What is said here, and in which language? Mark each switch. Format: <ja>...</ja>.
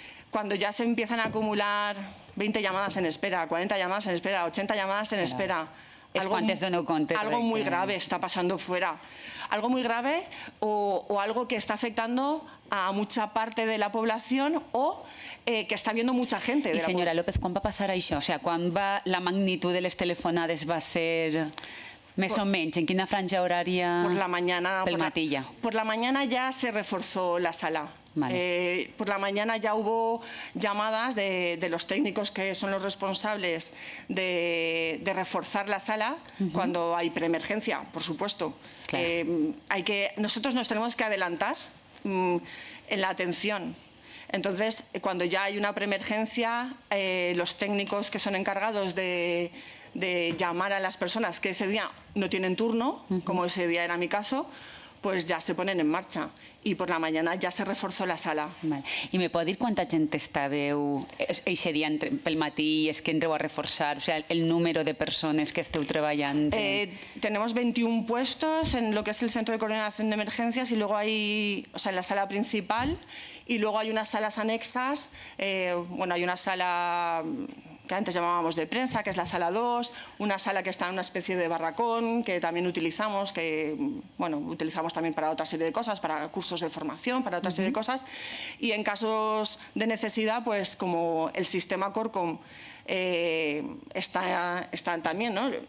<es>Cuando ya se empiezan a acumular 20 llamadas en espera, 40 llamadas en espera, 80 llamadas en espera, algo muy grave está pasando fuera. Algo muy grave o algo que está afectando a mucha parte de la población o que està viendo mucha gente.</es> <ca>I senyora López, quan va passar això? O sigui, quan la magnitud de les telefonades va ser més o menys? En quina franja horària?</ca> <es>Por la mañana.</es> <ca>Pel matí ja.</ca> <es>Por la mañana ya se reforzó la sala. Vale. Por la mañana ya hubo llamadas de los técnicos que son los responsables de reforzar la sala cuando hay preemergencia, por supuesto. Claro. Nosotros nos tenemos que adelantar en la atención. Entonces, cuando ya hay una preemergencia, los técnicos que son encargados de llamar a las personas que ese día no tienen turno, como ese día era mi caso, pues ja se ponen en marxa.</es> <ca>I per</ca> <es>la mañana ja se reforzó la sala. Vale.</es> <ca>I me pot dir quanta gent estàveu eixe dia pel matí i és que entreu a reforçar?</ca> <es>O sea,</es> <ca>el número de persones que esteu treballant.</ca> <es>Tenemos 21 puestos en lo que es el Centro de Coordinación de Emergencias y luego hay, o sea, en la sala principal y luego hay unas salas anexas. Bueno, hay una sala que antes llamábamos de prensa, que es la sala 2, una sala que está en una especie de barracón, que también utilizamos, que bueno, utilizamos también para otra serie de cosas, para cursos de formación, para otra serie de cosas, y en casos de necesidad, pues como el sistema Corcom están también, ¿no?</es>